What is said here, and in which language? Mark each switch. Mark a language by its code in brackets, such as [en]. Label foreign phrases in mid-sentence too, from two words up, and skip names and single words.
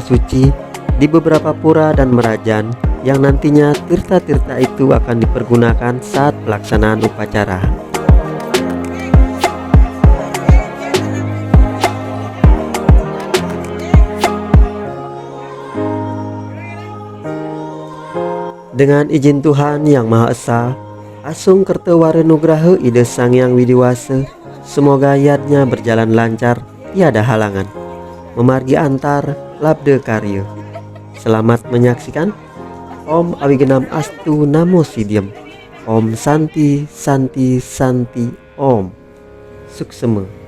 [id] suci di beberapa pura dan merajan yang nantinya tirta-tirta itu akan dipergunakan saat pelaksanaan upacara. Dengan izin Tuhan Yang Maha Esa, [ban] Asung Kerteware Nugraha Ide Sang Yang Widiwasa, [id] semoga yatnya berjalan lancar, tiada halangan, [ban] memargi antar labde karya. [id] Selamat menyaksikan. [sa] Om Awigenam Astu Namo Sidyam. Om Santi Santi Santi Om. [ban] Suksema.